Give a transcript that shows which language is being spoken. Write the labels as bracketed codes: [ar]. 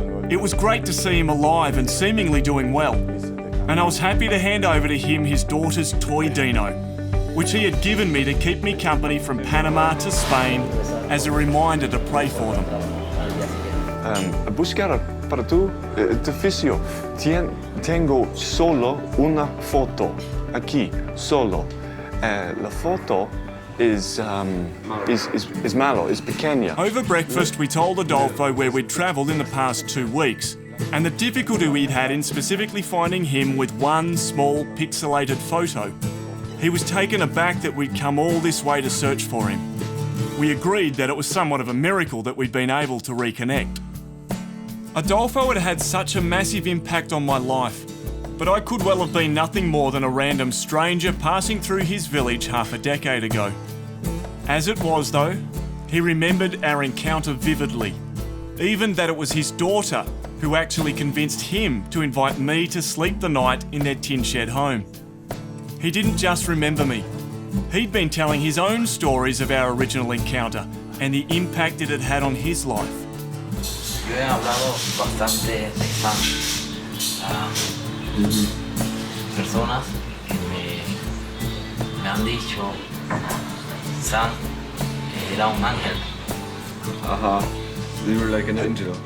[en] It was great to see him alive and seemingly doing well, and I was happy to hand over to him his daughter's toy Dino, which he had given me to keep me company from Panama to Spain as a reminder to pray for them. [es] Buscar para tu oficio. Tengo solo una foto aquí, solo. La foto is malo, is pequeña. [en] Over breakfast, we told Adolfo where we'd travelled in the past 2 weeks and the difficulty we'd had in specifically finding him with one small pixelated photo. He was taken aback that we'd come all this way to search for him. We agreed that it was somewhat of a miracle that we'd been able to reconnect. Adolfo had had such a massive impact on my life, but I could well have been nothing more than a random stranger passing through his village half a decade ago. As it was though, he remembered our encounter vividly, even that it was his daughter who actually convinced him to invite me to sleep the night in their tin shed home. He didn't just remember me, he'd been telling his own stories of our original encounter and the impact it had had on his life. [es] Yo he hablado bastante de Sam a personas que me han dicho Sam era un ángel. [en] You were like an angel.